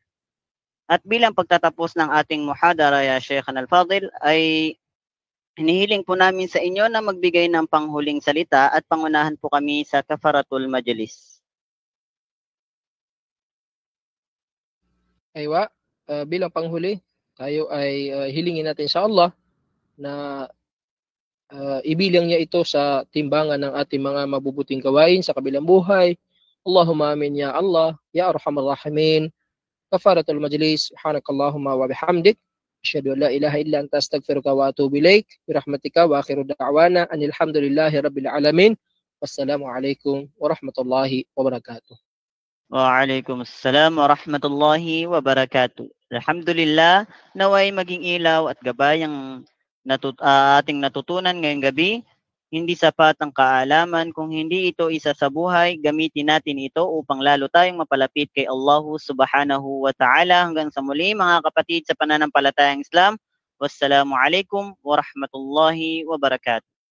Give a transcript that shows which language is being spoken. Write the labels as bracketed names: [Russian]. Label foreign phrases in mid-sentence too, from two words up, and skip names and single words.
[Filipino] At bilang pagtatapos ng ating muhadara, [Arabic] يا شيخ الفاضل, [Filipino] ay hinihiling po namin sa inyo na magbigay ng panghuling salita at pangunahan po kami sa [Arabic] كفارة المجلس. [Filipino] Aywa, bilang panghuli, tayo ay hilingin natin sa Allah na ibilang niya ito sa timbangan ng ating mga mabubuting gawain sa kabilang buhay. [Arabic] اللهم آمين يا الله يا أرحم الراحمين. كفارة المجلس سبحانك اللهم وبحمدك أشهد أن لا إله إلا أنت أستغفرك وأتوب إليك. برحمتك وآخر دعوانا أن الحمد لله رب العالمين. والسلام عليكم ورحمة الله وبركاته. وعليكم السلام ورحمة الله وبركاته. Alhamdulillah, [Filipino] naway maging ilaw at gabay ang ating natutunan ngayong gabi. Hindi sapat ang kaalaman kung hindi ito isa sa buhay. Gamitin natin ito upang lalo tayong mapalapit kay Allah [Arabic] سبحانه وتعالى. [Filipino] Hanggang sa muli mga kapatid sa pananampalatayang Islam. [Arabic] والسلام عليكم ورحمة الله وبركاته.